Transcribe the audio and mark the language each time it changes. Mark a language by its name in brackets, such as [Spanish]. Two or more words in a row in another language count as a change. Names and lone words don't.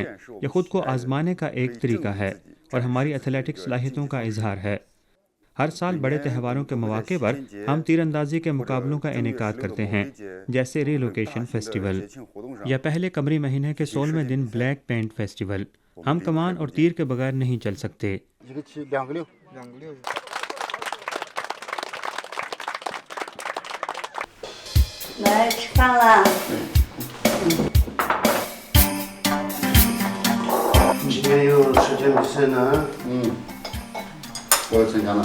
[Urdu] یہ خود کو آزمانے کا ایک طریقہ ہے اور ہماری ایتھلیٹک صلاحیتوں کا اظہار ہے. ہر سال بڑے تہواروں کے موقع پر ہم تیراندازی کے مقابلوں کا انعقاد کرتے ہیں، جیسے ریلوکیشن فیسٹیول یا پہلے قمری مہینے کے 16ویں دن بلیک پینٹ فیسٹیول. ہم کمان اور تیر کے بغیر نہیں چل سکتے. [Chinese] 来吃饭了。今天有射箭比赛呢？我参加了。